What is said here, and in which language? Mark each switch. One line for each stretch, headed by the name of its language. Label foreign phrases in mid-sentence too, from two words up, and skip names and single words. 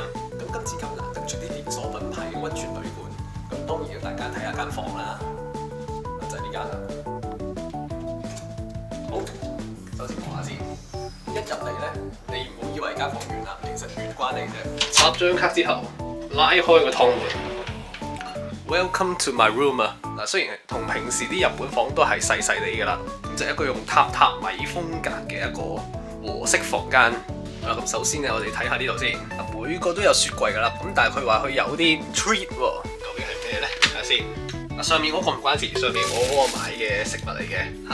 Cantonese: 咁今次咁難得出啲連鎖品牌嘅溫泉旅館，咁當然要大家睇下間房啦，就係呢間啦。好，首先望下先。一入嚟咧，你唔好以為間房遠啦，其實遠關嚟啫。插張卡之後，拉開個趟門 ，
English: Welcome to my room
Cantonese: 啊！嗱，雖然同平時啲日本房都係細細地㗎啦，咁就係一個用榻榻米風格嘅一個和式房間。咁首先咧，我哋睇下呢度先。每個都有雪櫃㗎啦，咁但係佢話佢有啲 treat 喎，究竟係咩咧？睇下先。上面嗰個唔關事，上面我嗰個買嘅食物嚟嘅。